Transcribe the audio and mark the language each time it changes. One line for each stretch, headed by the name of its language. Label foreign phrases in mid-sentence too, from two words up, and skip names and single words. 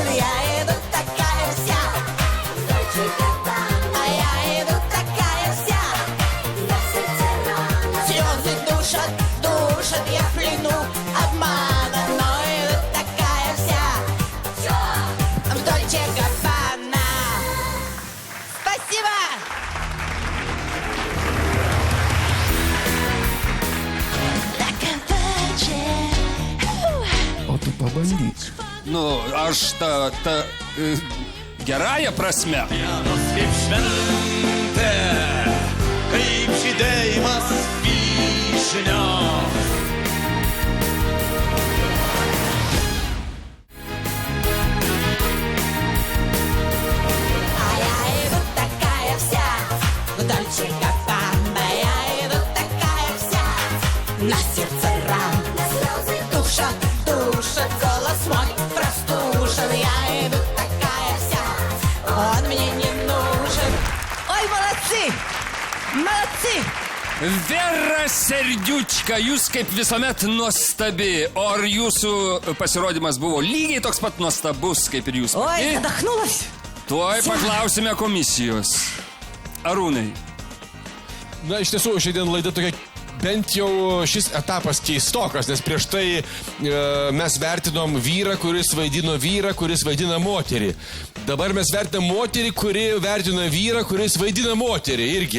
Russian: Я иду такая вся, а я иду такая вся, на сердце рана, слезы душат, душат. Я в плену обмана, но иду такая вся, в Дольче Габбана. Спасибо!
Lithuanian: O tu pabandyk. Nu, aš gerąją prasme. Kaip šventė, kaip žydėjimas vyšnios.
Russian: А я иду такая вся, в Дольче Габбана. Я иду такая вся, на сердце рана, слезы душат, душат, голос мой простужен. Я иду такая вся, он мне не нужен. Ой, молодцы! Молодцы!
Lithuanian: Vera Serdiučka, jūs kaip visuomet nuostabi. O ar jūsų pasirodymas buvo lygiai toks pat nuostabus, kaip ir jūs?
Russian: Ой, задохнулась.
Lithuanian: Tuoj paklausime komisijos. Arūnai. Na, iš tiesų, šiandien laida tokia, bent jau šis etapas keistokas, nes prieš tai mes vertinom vyrą, kuris vaidino vyrą, kuris vaidina moterį. Dabar mes vertinam moterį, kuri vertina vyrą, kuris vaidina moterį irgi.